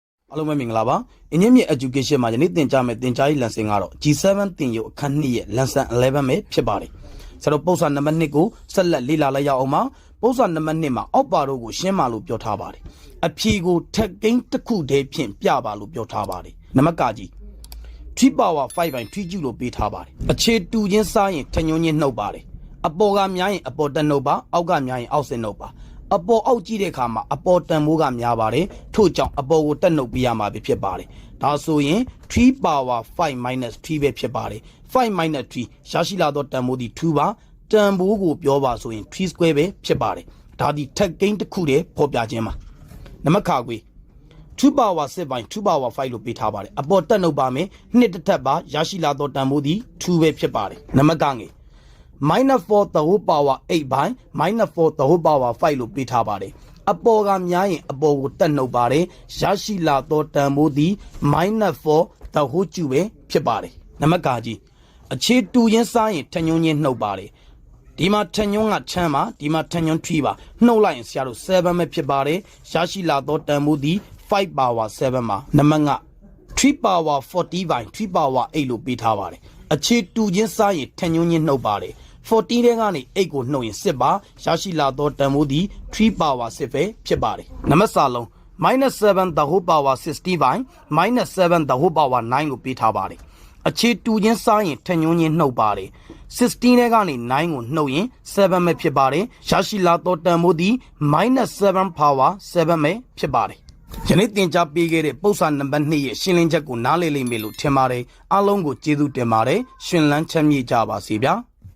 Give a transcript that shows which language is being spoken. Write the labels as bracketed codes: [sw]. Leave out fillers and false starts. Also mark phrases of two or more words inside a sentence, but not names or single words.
[my] အားလုံးပဲမင်္ဂလာပါအင်းမြင့် education မှာယနေ့သင်ကြားမယ့်သင်ကြားရေး lesson ကတော့ G7 သင်ယူအခန်း2ရဲ့ Lesson-11 ပဲဖြစ်ပါတယ်ဆိုတော့ပုံစံနံပါတ်2ကိုဆက်လက်လေ့လာလိုက်ရအောင်ပါပုံစံနံပါတ်2မှာအောက်ပါတို့ကိုရှင်းပါလို့ပြောထားပါတယ်အဖြေကိုထက်ကိန်းတစ်ခုတည်းဖြင့်ပြပါလို့ပြောထားပါတယ်နံပါတ်ကကြီး3 [en] power 5 by 3 cube [my] လို့ပေးထားပါတယ်အခြေတူချင်းစားရင်ထညွန်းချင်းနှုတ်ပါတယ်အပေါ်ကများရင်အပေါ်တက်နှုတ်ပါအောက်က များရင်အောက်ဆင်းနှုတ်ပါအပေါ်အောက်ကြည့်တဲ့အခါမှာအပေါ်တန်မိုးကများပါတယ်ထို့ကြောင့်အပေါ်ကိုတက်နှုတ်ပြရမှာဖြစ်ပါတယ်ဒါဆိုရင်3 [en] power 5 minus 3 [my] ပဲဖြစ်ပါတယ်5 minus 3ရရှိလာသောတန်မိုးဒီ2ပါတန်ဖိုးကိုပြောပါဆိုရင်3 square ပဲဖြစ်ပါတယ်ဒါဒီထက်ကိန်းတစ်ခုတည်းဖော်ပြခြင်းပါနံပါတ်ခါကွေး2 [en] power 6 by 2 power 5 [my] လို့ပေးထားပါတယ်အပေါ်တက်နှုတ်ပါမယ်နှစ်တစ်ထပ်ပါရရှိလာသောတန်ဖိုးဒီ2ပဲဖြစ်ပါတယ်နံပါတ်ကငယ် [en] minus 4 the whole power 8 by minus 4 the whole power 5 [my] လို့ပေးထားပါတယ်အပေါ်ကများရင်အပေါ်ကိုတက်နှုတ်ပါတယ်ရ ရှိလာသောတန်ဖိုးသည် [en] minus 4 the whole cube [my] ပဲဖြစ်ပါတယ်နံပါတ်ကကြီးအခြေတူရင်းစားရင်ထညွန်းချင်းနှုတ်ပါတယ်ဒီမှာထညွန်းကချမ်းပါဒီမှာထညွန်း3ပါနှုတ်လိုက်ရင်ဆရာတို့7ပဲ ဖြစ်ပါတယ်ရရှိလာသောတန်ဖိုးသည်5 power 7ပါနံပါတ်က3 [en] power 40 by 3 power 8 [my] လို့ပေးထားပါတယ်အခြေတူချင်းစား ရင်ထညွန်းချင်းနှုတ်ပါတယ်40တဲ့ကနေ8ကိုနှုတ်ရင်10ပါရရှိလာသောတန်ဖိုးသည်3 power 10 ပဲဖြစ်ပါတယ်နံပါတ်စာလုံး [en] minus 7 the whole power 60 by minus 7 the whole power 9 [my] လို့ပေးထားပါတယ်အခြေတူချင်းစားရင်ထညွန်းချင်းနှုတ်ပါတယ်16တဲ့ကနေ9ကိုနှုတ်ရင်7ပဲဖြစ်ပါတယ်ရရှိလာသောတန်ဖိုးသည် [en] minus 7 power 7 [my] ပဲဖြစ်ပါတယ်ယနေ့သင်ကြားပေးခဲ့တဲ့ပုံစံနံပါတ်2ရဲ့ရှင်းလင်းချက်ကိုနားလည်လိမ့်မယ်လို့ထင်ပါတယ်အားလုံးကိုကျေးဇူးတင်ပါတယ်ရှင်လန်းချမ်းမြေ့ကြပါစေဗျာ